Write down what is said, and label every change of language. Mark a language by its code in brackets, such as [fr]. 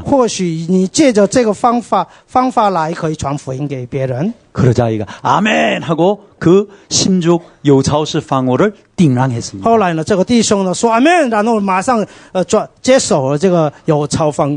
[zh] 或许你借着这个方法来可以传福音给别人。 [ko] 그러자 아이가 아멘 하고 그 신죽 여우차오시 방호를 띵랑했습니다. [zh] 后来呢，这个弟兄呢说阿门，然后马上接手了这个有巢房